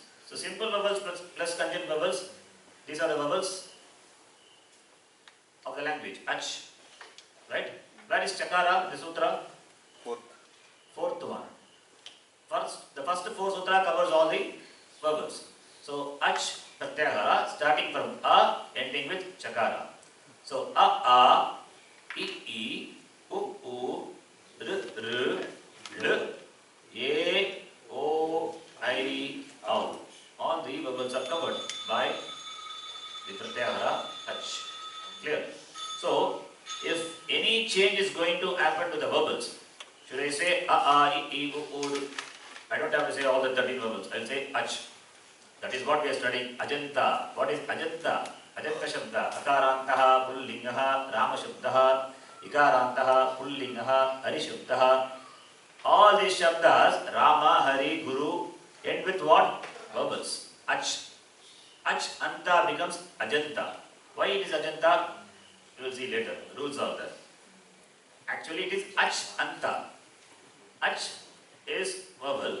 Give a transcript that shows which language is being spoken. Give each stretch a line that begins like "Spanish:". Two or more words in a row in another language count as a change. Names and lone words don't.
English: So simple vowels plus conjunct vowels, these are the vowels of the language. Ach. Right? Where is Chakara, the sutra? Fourth one. The first four sutra covers all the vowels. So
Sanskrit: अच् प्रत्याहार
English: starting from A ending with Chakara. So A, I, U, R, L, A, O, I, O. All the vowels are covered by the Pratyahara Ach. Clear? So if any change is going to happen to the vowels, should I say A, I, U, I don't have to say all the 13 vowels. I will say Ach. That is what we are studying. Ajanta. What is Ajanta?
Sanskrit: अजन्त शब्द. अकारान्तः पुल्लिङ्गः राम शब्दः इकारान्तः पुल्लिङ्गः हरि शब्दः.
English: All these Shabdas, Rama, Hari, Guru, end with what? Vowels. Ach.
Sanskrit: अच् अन्त
English: becomes Ajanta. Why it is Ajanta? You will see later. Rules are there. Actually it is
Sanskrit: अच् अन्त.
English: Ach is vowel.